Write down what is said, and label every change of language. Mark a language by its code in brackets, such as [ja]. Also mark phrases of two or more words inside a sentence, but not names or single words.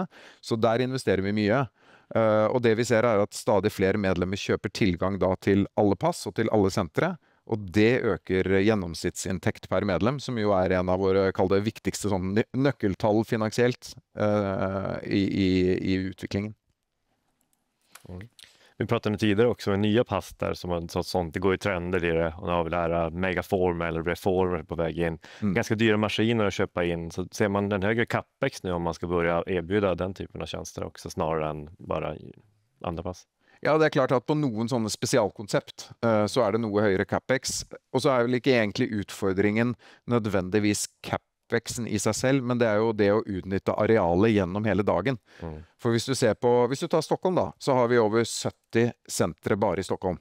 [no] Så der investerer vi mye. Og det vi ser er at stadig flere medlemmer kjøper tilgang da til alle pass og til alle sentre, og det øker gjennomsnittsinntekt per medlem, som jo er en av våre, kall det, viktigste sånn nøkkeltall finansielt i utviklingen. [sv] Vi pratade tidigare också om nya pass där som sånt, det går i trender i det, och nu har vi det här megaform eller reformer på väg in. Ganska dyra maskiner att köpa in, så ser man den högre capex nu om man ska börja erbjuda den typen av tjänster också snarare än bara andra pass? [no] Ja, det er klart at på noen sånne spesialkonsept så er det noe høyere capex, og så er vel ikke egentlig utfordringen nødvendigvis capexen i seg selv, men det er jo det å utnytte arealet gjennom hele dagen. For hvis du tar Stockholm da, så har vi over 70 sentre bare i Stockholm.